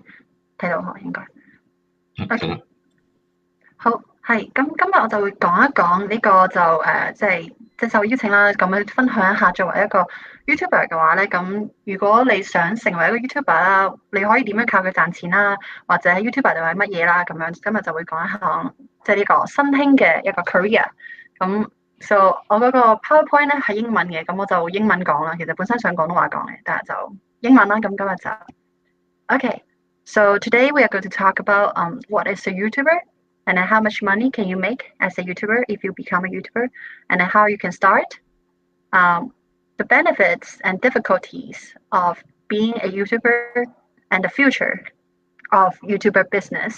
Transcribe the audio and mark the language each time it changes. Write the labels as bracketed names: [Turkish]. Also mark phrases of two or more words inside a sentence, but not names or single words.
[Cantonese] 睇到應該。OK， 好，係，咁今日我就會講一講呢個就即受邀請啦，咁樣分享一下作為一個 YouTuber 嘅話咧，咁如果你想成為一個 YouTuber 啦，你可以點樣靠佢賺錢啦，或者喺 YouTuber 度係乜嘢啦，咁樣今日就會講一下即係呢個新興嘅一個 career。咁 so 我嗰個 PowerPoint 咧係英文嘅，咁我就英文講啦。其實本身想廣東話講嘅，但係就英文啦。咁今日就 [English] OK。So today we are going to talk about what is a YouTuber and then how much money can you make as a YouTuber if you become a YouTuber, and then how you can start, the benefits and difficulties of being a YouTuber and the future of YouTuber business.